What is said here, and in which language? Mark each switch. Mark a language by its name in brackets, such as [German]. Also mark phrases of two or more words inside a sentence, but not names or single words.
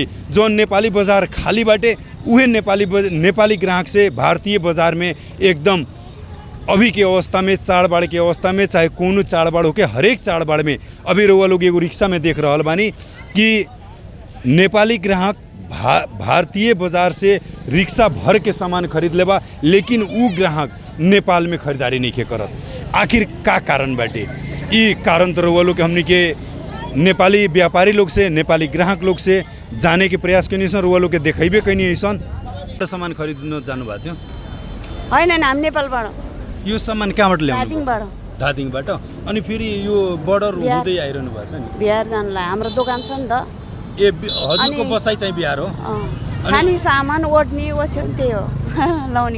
[Bhojpuri] जो नेपाली बाजार खाली बाटे उहे नेपाली ग्राहक से भारतीय बाजार में एकदम अभी के अवस्था में, चाड़बाड़ के अवस्था में, चाहे कोनो चाड़बाड़ हो के हर एक चाड़बाड़ में अभी रउआ लोग एगो रिक्शा में देख रहल बानी कि नेपाली ग्राहक भारतीय बाजार से रिक्शा भर के सामान खरीद लेबा, लेकिन उ ग्राहक नेपाल में खरीदारी नहीं करत। आखिर का कारण बाटे? ई कारण तो रउआ लोग के हमनी के नेपाली व्यापारी लोग से, नेपाली ग्राहक लोग से जाने के प्रयास करनी सन। रउआ लोग के देखेबे कैनी ऐसन सामान खरीदन [Nepali] जानु भएको थियो होइन हामी नेपालबाट यो सामान कहाँबाट ल्याउनु? दार्जिलिङबाट। दार्जिलिङबाट। अनि फेरि यो बर्डर हुँदै आइरहनु भएको छ नि? बिहार जानलाई हाम्रो दोकान छ नि त। ए हजुरको बसाइ चाहिँ बिहार हो? खाने सामान ओड्ने ओछ्याउने त्यही हो लाउने